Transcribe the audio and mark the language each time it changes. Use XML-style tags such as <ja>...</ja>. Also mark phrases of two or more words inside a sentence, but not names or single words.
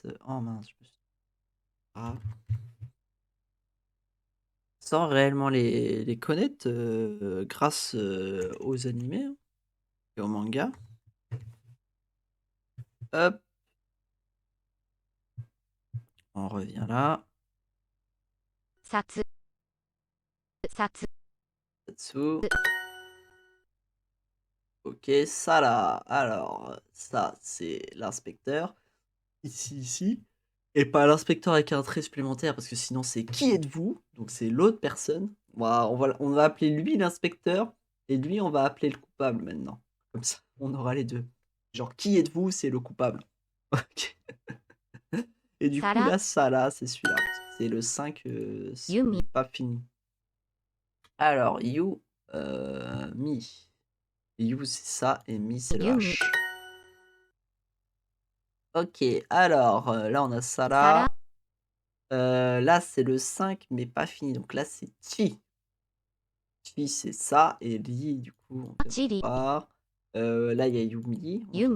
<fr>Oh mince, je me suis. Ah. Sans réellement les connaître grâce aux animés hein, et aux mangas. Hop, on revient là. Satsu. Satsu. Tatsu. Ok, ça là. Alors, ça, c'est l'inspecteur. Ici. Et pas l'inspecteur avec un trait supplémentaire, parce que sinon c'est qui êtes-vous? Donc c'est l'autre personne. On va appeler lui l'inspecteur, et lui on va appeler le coupable maintenant. Comme ça, on aura les deux. Genre, qui êtes-vous? C'est le coupable. Ok. Et du coup, Sala. là, ça là, c'est celui-là. C'est le 5, c'est Yumi. pas fini. Alors, you, mi. You, c'est ça, et mi, c'est le Yumi. H. Ok, alors, là, on a ça Sala. là. Là, c'est le 5, mais pas fini. Donc là, c'est Chi. Qui, c'est ça. Et Li, du coup, on vient de Chiri, voir. Là, il y a Yumi, on vient de</fr>